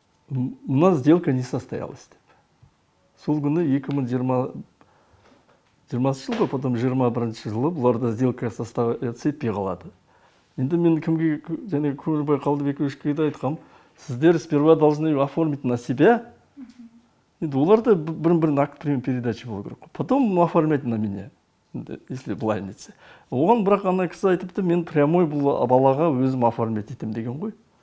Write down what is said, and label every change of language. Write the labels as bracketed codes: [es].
[ru] У нас сделка не состоялась деп. [kk] Сол күні 2020 жылғы, потом 21 жылы бұларда сделка состояться етпей қалады. Енді мен кімге, және Көгілбай Қалдыбековичке айтқам, сіздер [ru] сперва должны оформить на себя. [kk] Енді оларда бір-бірін акт передачи болу керек. [ru] Потом оформлять на меня, если [kk] былай нетсе. Оған бірақ ана кісі айтыпты, мен прямой бұл балаға өзім оформлять етем деген ғой.